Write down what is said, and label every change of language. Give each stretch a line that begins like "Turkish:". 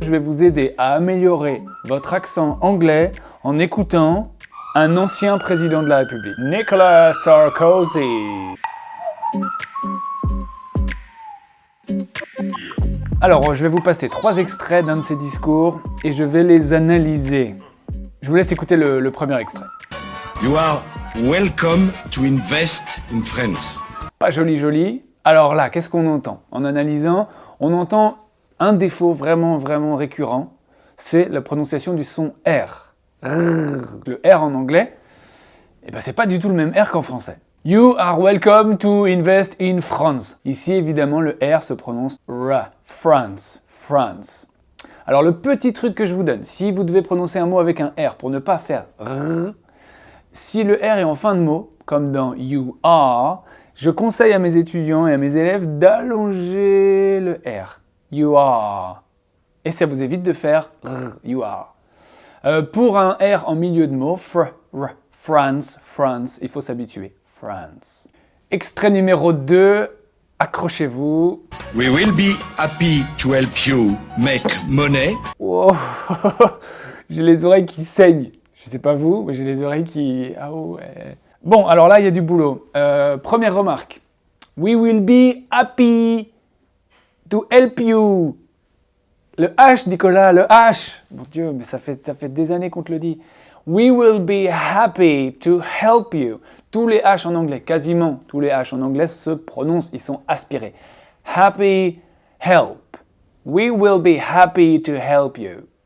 French: Je vais vous aider à améliorer votre accent anglais en écoutant un ancien président de la République, Nicolas Sarkozy. Alors, je vais vous passer 3 extraits d'un de ses discours et je vais les analyser. Je vous laisse écouter le premier extrait.
English: You are welcome to invest in France.
French: Pas joli joli. Alors là, qu'est-ce qu'on entend? En analysant, on entend un défaut vraiment récurrent, c'est la prononciation du son R. Le R en anglais, eh ben, c'est pas du tout le même R qu'en français.
English: You are welcome to invest in France.
French: Ici, évidemment, le R se prononce R. France. France. Alors, le petit truc que je vous donne, si vous devez prononcer un mot avec un R pour ne pas faire R, si le R est en fin de mot, comme dans you are, je conseille à mes étudiants et à mes élèves d'allonger le R. You are. Et ça vous évite de faire R. You are. Pour un R en milieu de mot, France, France, il faut s'habituer. France. Extrait numéro 2, accrochez-vous.
English: We will be happy to help you make money. Wow.
French: J'ai les oreilles qui saignent. Je sais pas vous, mais j'ai les oreilles qui... Ah ouais. Bon, alors là, il y a du boulot. Première remarque.
English: We will be happy to help you.
French: Le H, Nicolas, le H. Mon Dieu, mais ça fait des années qu'on te le dit.
English: We will be happy to help you.
French: Tous les H en anglais, quasiment tous les H en anglais se prononcent, ils sont aspirés.
English: Happy, help. We will be happy to help you.